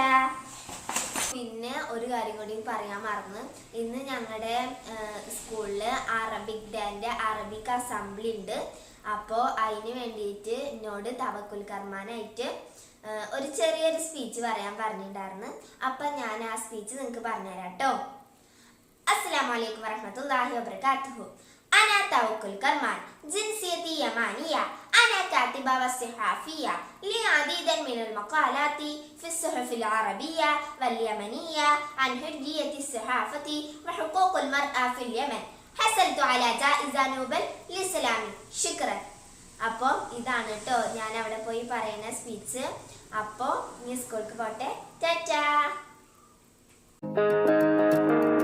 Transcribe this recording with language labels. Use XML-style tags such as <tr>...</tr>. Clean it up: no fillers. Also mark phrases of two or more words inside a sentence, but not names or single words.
<ml>പിന്നെ ഒരു കാര്യം കൂടി പറയാൻ മറന്ന്, ഇന്ന് ഞങ്ങളുടെ സ്കൂളിൽ അറബിക് ഡേൻ്റെ</ml> <en>Arabic assembly</en> <ml>ഉണ്ട്. അപ്പോൾ അതിന് വേണ്ടിയിട്ട് എന്നോട് തവക്കുൽ കർമാനായിട്ട് ഒരു ചെറിയൊരു സ്പീച്ച് പറയാൻ പറഞ്ഞിട്ടുണ്ടായിരുന്നു. അപ്പം ഞാൻ ആ സ്പീച്ച് നിങ്ങൾക്ക് പറഞ്ഞുതരാം കേട്ടോ.</ml> <ar>السلام عليكم ورحمة الله وبركاته. أنا توكل كرمان، جنسيتي يمانية، أنا كاتبة وصحافية، لي عديد من المقالات في الصحف العربية واليمنية عن حرية الصحافة وحقوق المرأة في اليمن. حصلت على جائزة نوبل للسلام. شكرا.</ar> <ml>അപ്പോൾ ഇതാണ് കേട്ടോ ഞാൻ അവിടെ പോയി പറയുന്ന സ്പീച്ച്. അപ്പോൾ ഇനി സ്കൂൾക്ക് പോട്ടെ. ടാറ്റാ.</ml>